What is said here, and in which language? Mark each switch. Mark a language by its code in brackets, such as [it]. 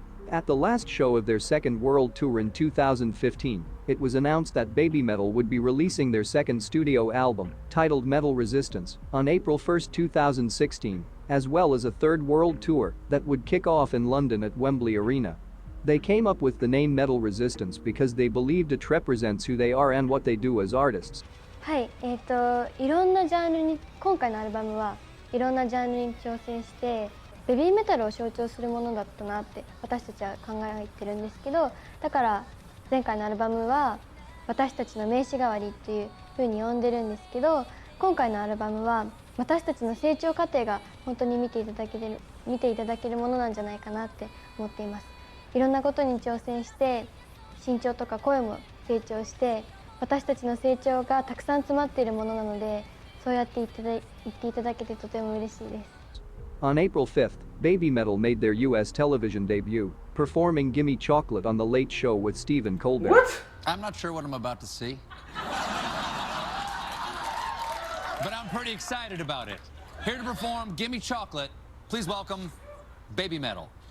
[en] At the last show of their second world tour in 2015, it was announced that Babymetal would be releasing their second studio album, titled Metal Resistance, on April 1, 2016, as well as a third world tour that would kick off in London at Wembley Arena. They came up with the name Metal Resistance because they believed it represents who they are and what they do as artists. [ja] はい、いろんなジャンルに今回のアルバムはいろんなジャンルに挑戦してベビーメタルを象徴するものだったなって私たちは考えてるんですけど、だから前回のアルバムは私たちの名刺代わりっていう風に呼んでるんですけど、今回のアルバムは私たちの成長過程が本当に見ていただけるものなんじゃないかなって思っています。いろんなことに挑戦して身長とか声も成長して、私たちの成長がたくさん詰まっているものなので、そうやって言っていただけてとても嬉しいです。 [en] On April 5th, Babymetal made their US television debut, performing Gimme Chocolate on The Late Show with Stephen Colbert. What? I'm not sure what I'm about to see. But I'm pretty excited about it. Here to perform Gimme Chocolate, please welcome Babymetal.